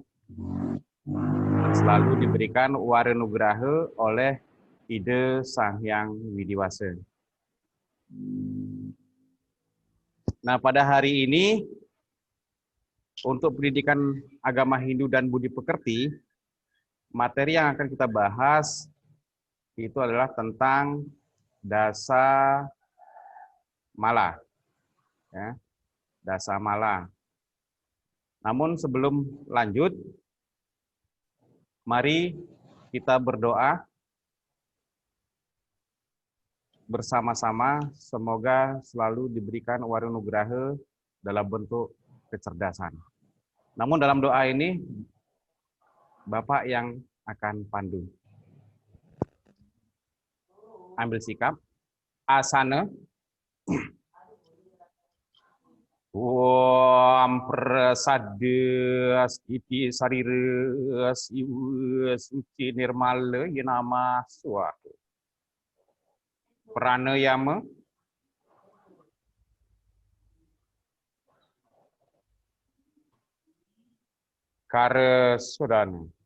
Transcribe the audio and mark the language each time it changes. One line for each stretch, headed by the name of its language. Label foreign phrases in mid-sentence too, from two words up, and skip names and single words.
Indonesian: Selalu diberikan warenugraha oleh Ide Sang Hyang Widiwasa. Nah, pada hari ini untuk pendidikan agama Hindu dan budi pekerti, materi yang akan kita bahas itu adalah tentang dasa mala, ya, dasa mala. Namun sebelum lanjut, mari kita berdoa bersama-sama, semoga selalu diberikan warenugraha dalam bentuk kecerdasan. Namun dalam doa ini, Bapak yang akan pandu. Ambil sikap,
Sanskrit: asana, Om prasadas iti sariras iwes uci nirmala yenama suatu. Pranayama, karesodana.